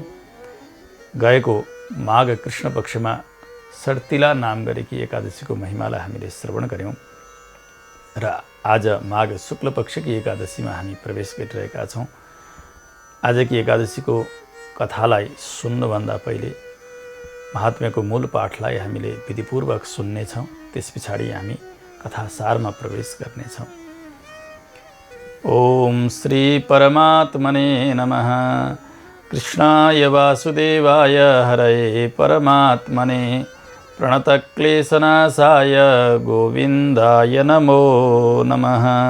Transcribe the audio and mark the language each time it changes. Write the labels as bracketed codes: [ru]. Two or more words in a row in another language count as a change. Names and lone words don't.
[ne] गएको माघ कृष्ण पक्षमा सर्तिला नाम गरेकी एकादशीको महिमालाई हामीले श्रवण गऱ्यौँ र आज माघ शुक्ल पक्षकी एकादशीमा हामी प्रवेश गरिरहेका छौँ। आजकी एकादशीको कथालाई सुन्नुभन्दा पहिले महात्म्यको मूल पाठलाई हामीले विधिपूर्वक सुन्नेछौँ। त्यस पछाडि हामी कथासारमा प्रवेश गर्नेछौँ। [sa] ओम श्री परमात्मने नमः। कृष्णाय वासुदेवाय हरये परमात्मने प्रणतक्लेशनाशाय गोविन्दाय नमो नमः।